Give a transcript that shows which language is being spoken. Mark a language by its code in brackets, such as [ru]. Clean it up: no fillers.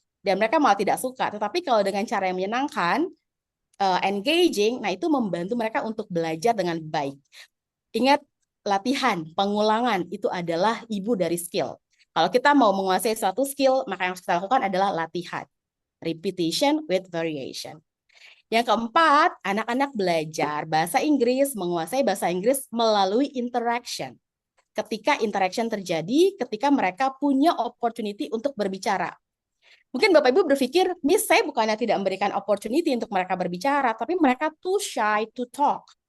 [id] Dan mereka malah tidak suka. Tetapi kalau dengan cara yang menyenangkan, engaging, nah itu membantu mereka untuk belajar dengan baik. Ingat, latihan, pengulangan itu adalah ibu dari skill. Kalau kita mau menguasai suatu skill, maka yang harus kita lakukan adalah latihan. [en] Repetition with variation. [id] Yang keempat, anak-anak belajar bahasa Inggris, menguasai bahasa Inggris melalui interaction. Ketika interaction terjadi, ketika mereka punya opportunity untuk berbicara. Mungkin Bapak Ibu berpikir, Miss, saya bukannya tidak memberikan opportunity untuk mereka berbicara, tapi mereka [en] too shy to talk.